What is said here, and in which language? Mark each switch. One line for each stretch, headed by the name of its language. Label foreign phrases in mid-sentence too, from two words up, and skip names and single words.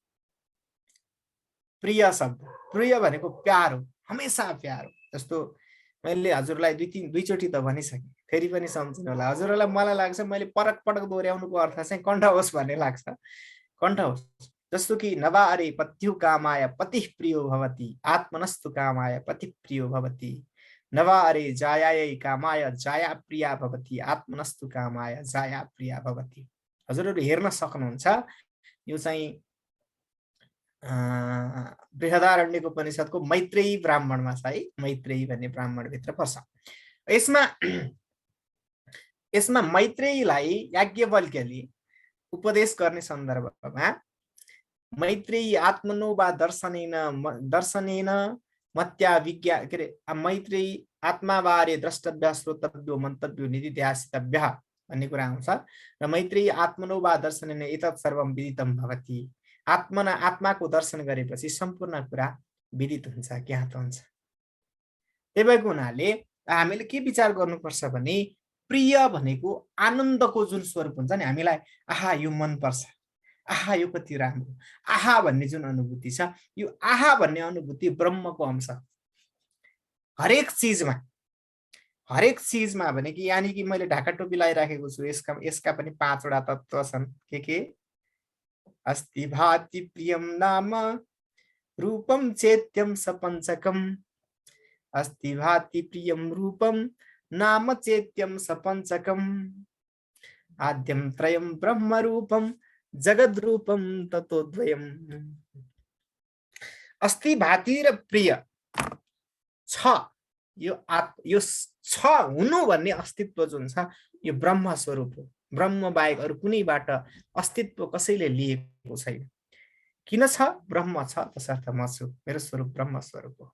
Nepali: प्रिय शब्द, प्रिय भनेको प्यारो, हमेसा प्यारो। जस्तो मैले हजुरलाई दुईचोटि त भनिसकेँ, फेरि पनि सम्झिनु होला। हजुरहरूलाई मलाई लाग्छ मैले पटक दोहोऱ्याउनुको अर्थ चाहिँ कण्ठ होस् भन्ने लाग्छ। कण्ठ होस्। जस्तो कि
Sanskrit: नवा अरे पत्यु कामाय पतिः प्रियो भवति, आत्मनस्तु कामाय पतिः प्रियो भवति। नवा अरे जायायै कामाय जाया प्रिया भवति, आत्मनस्तु कामाय जाया प्रिया भवति।
Nepali: हजुरहरू हेर्न सक्नुहुन्छ, यो चाहिँ बृहदारण्यक उपनिषदको मैत्रेयी ब्राह्मणमा छ है। मैत्रेयी भन्ने ब्राह्मणभित्र पर्छ। यसमा मैत्रेयीलाई याज्ञवल्क्यले उपदेश गर्ने सन्दर्भमा
Sanskrit: मैत्रेयी आत्मनो वा दर्शनेन मत्या विज्ञा के अरे मैत्रेयी आत्मावारे द्रष्टव्य श्रोतव्यो मन्तव्यो निदिध्यासितव्य
Nepali: भन्ने कुरा आउँछ।
Sanskrit: र मैत्रेयी आत्मनो वा दर्शनेन एतत् सर्वं विदितं भवति।
Nepali: आत्माको दर्शन गरेपछि सम्पूर्ण कुरा विदित हुन्छ, ज्ञात हुन्छ। त्यही भएको हुनाले हामीले के विचार गर्नुपर्छ भने प्रिय भनेको आनन्दको जुन स्वरूप हुन्छ नि, हामीलाई आहा यो मन पर्छ, आहा यो कति राम्रो, आहा भन्ने जुन अनुभूति छ, यो आहा भन्ने अनुभूति ब्रह्मको अंश। हरेक चिजमा भने कि यानी कि मैले ढाका टोपी लगाइराखेको छु, यसका पनि 5 वटा तत्त्व छन्।
Sanskrit: के अस्ति भाति प्रियम नाम रूपम चेत्यम सपञ्चकम। अस्ति भाति प्रियम रूपम नाम चेत्यम सपञ्चकम। आद्यम त्रयम ब्रह्म रूपम जगद रूपम ततोद्वयम।
Nepali: अस्ति भाति र प्रिय छ, यो छ हुनु भन्ने अस्तित्व जुन छ यो ब्रह्म स्वरूप हो। ब्रह्म बाहेक अरु कुनैबाट अस्तित्व कसैले लिएको छैन। किन छ? ब्रह्म छ तसर्थ म छु, मेरो स्वरूप ब्रह्म स्वरूप हो।